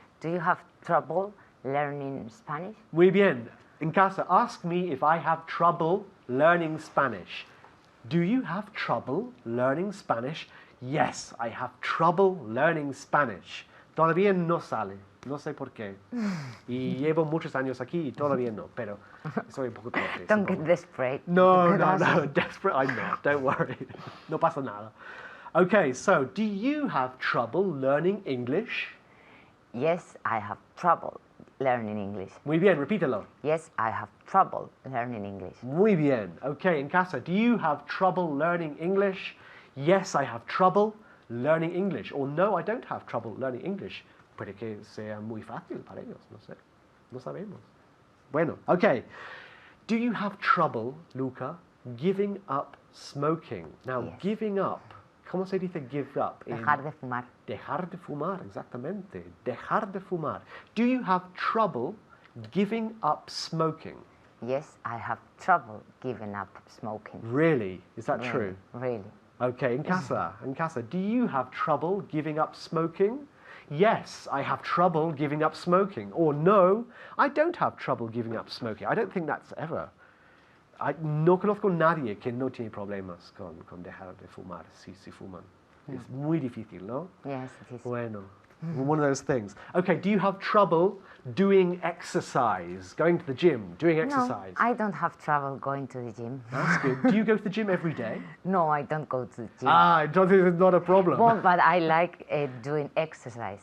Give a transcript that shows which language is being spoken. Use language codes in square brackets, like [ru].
[en] Do you have trouble learning Spanish? [es] Muy bien. In casa, [en] ask me if I have trouble learning Spanish. Do you have trouble learning Spanish? Yes, I have trouble learning Spanish. [es] Todavía no sale. No sé por qué. Y llevo muchos años aquí y todavía no, pero soy un poco torpe. [en] Don't get desperate. No, [es] Gracias. [en] desperate I'm not, don't worry. [es] No pasa nada. [en] Okay, so do you have trouble learning English? Yes, I have trouble learning English. [es] Muy bien, repítelo. [en] Yes, I have trouble learning English. [es] Muy bien. [en] Okay, [es] en casa, [en] do you have trouble learning English? Yes, I have trouble learning English. Or no, I don't have trouble learning English. [es] Puede que sea muy fácil para ellos, no sé. No sabemos. Bueno, okay. [en] Do you have trouble, Luca, giving up smoking? Now, Yes. giving up, [es] ¿cómo se dice [en] give up? [es] Dejar de fumar. Dejar de fumar, exactamente. Dejar de fumar. [en] Do you have trouble giving up smoking? Yes, I have trouble giving up smoking. Really? Is that Really, true? Really. Okay, [es] in casa, [en] do you have trouble giving up smoking? Yes, I have trouble giving up smoking. Or no, I don't have trouble giving up smoking. I don't think that's ever. [es] No conozco a nadie que no tiene problemas con dejar de fumar si fuman. Es muy difícil, ¿no? [en] Yes, it is. Bueno, one of those things. Okay, do you have trouble doing exercise, going to the gym, doing exercise? No, I don't have trouble going to the gym. That's good. Do you go to the gym every day? No, I don't go to the gym. I don't think it's not a problem. Well, but I like doing exercise.